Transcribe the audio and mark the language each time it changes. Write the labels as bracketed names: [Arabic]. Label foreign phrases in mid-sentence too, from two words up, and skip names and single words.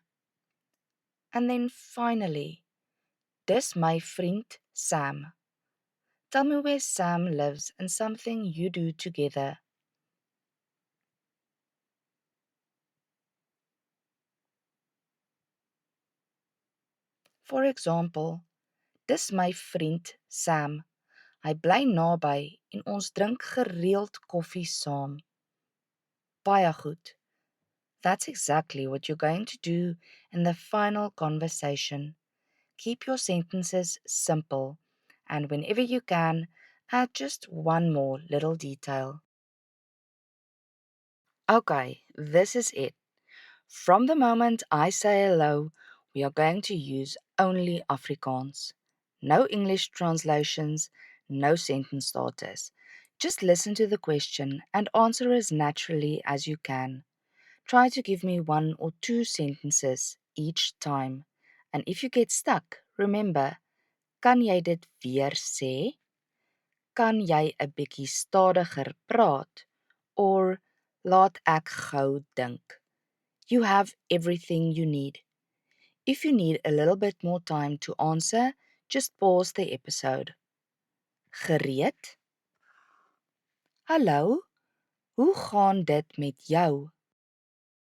[English] And then finally, [Afrikaans] dis my vriend Sam. [English] Tell me where Sam lives and something you do together. For example, [Afrikaans] dis my vriend Sam. Hy bly naby en ons drink gereeld koffie saam. Baie goed. [English] That's exactly what you're going to do in the final conversation. Keep your sentences simple, and whenever you can, add just one more little detail. Okay, this is it. From the moment I say hello, we are going to use only Afrikaans. No English translations, no sentence starters. Just listen to the question and answer as naturally as you can. Try to give me one or two sentences each time. And if you get stuck, remember, [Afrikaans] kan jy dit weer sê? Kan jy 'n bietjie stadiger praat? Or laat ek gou dink. [English] You have everything you need. If you need a little bit more time to answer, just pause the episode. [Afrikaans] Gereed? Hallo? Hoe gaan dit met jou?